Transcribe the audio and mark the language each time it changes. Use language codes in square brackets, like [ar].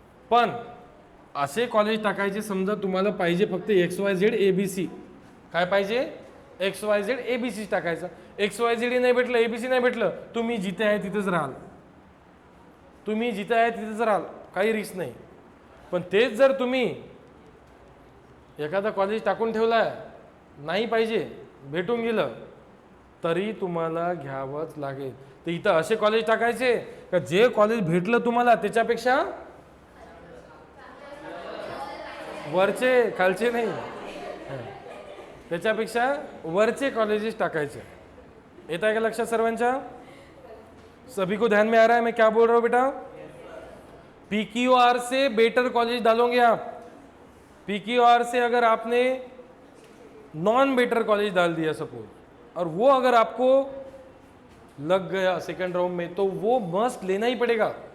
[mr] पण असे कॉलेज टाकायचे, समजा तुम्हाला पाहिजे फक्त XYZ ABC, काय पाहिजे XYZ ABC टाकायचं, XYZ नाही भेटलं, ABC नाही भेटलं, तुम्ही जिथे आहे तिथेच राहाल, तुम्ही जिथे आहे तिथेच राहाल, काही रिस्क नाही। पण तेच जर तुम्ही एखादा कॉलेज टाकून ठेवलाय, नाही पाहिजे, भेटून गेलं, तरी तुम्हाला घ्यावंच लागेल। तर इथं असे कॉलेज टाकायचे का जे कॉलेज भेटलं तुम्हाला त्याच्यापेक्षा वरचे, खालचे नाही, त्याच्यापेक्षा वरचे कॉलेजेस टाकायचे। येत आहे का लक्षात सर्वांच्या? [hi] सभी को ध्यान में आ रहा है मैं क्या बोल रहा हूं बेटा? PQR से बेटर कॉलेज डालोगे आप, PQR से अगर आपने नॉन बेटर कॉलेज डाल दिया सपोज, और वो अगर आपको लग गया सेकंड राउंड में, तो वो मस्ट लेना ही पड़ेगा,